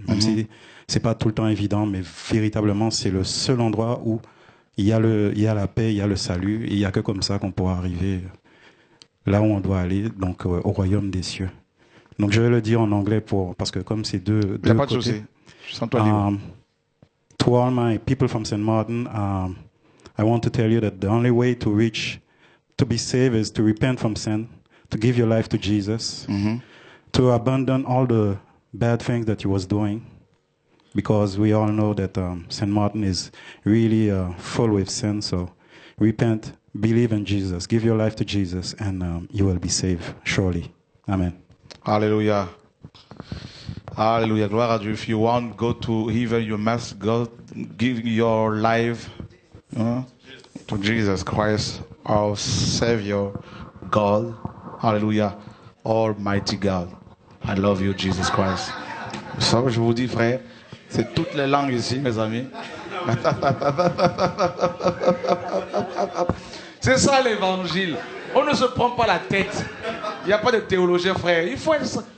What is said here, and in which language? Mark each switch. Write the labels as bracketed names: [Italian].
[French] Même si c'est pas tout le temps évident, mais véritablement, c'est le seul endroit où il y a la paix, il y a le salut. Et il n'y a que comme ça qu'on pourra arriver là où on doit aller, donc au royaume des cieux. Donc, je vais le dire en anglais parce que comme c'est deux Il n'y a pas de souci. Je sens toi libre. [English] To all my people from St. Martin, I want to tell you that the only way to be saved is to repent from sin, to give your life to Jesus, to abandon all the bad things that you was doing, because we all know that St. Martin is really full with sin. So repent, believe in Jesus, give your life to Jesus, and you will be saved, surely. Amen. [French] Alléluia. Alléluia. Gloire à Dieu. [English] If you want to go to heaven, you must go give your life to Jesus Christ, our Savior, God. Alléluia. Almighty God. I love you, Jesus Christ. [French] Ça, je vous dis, frère, c'est toutes les langues ici, mes amis. C'est ça l'évangile. On ne se prend pas la tête. Il n'y a pas de théologien, frère. Il faut être...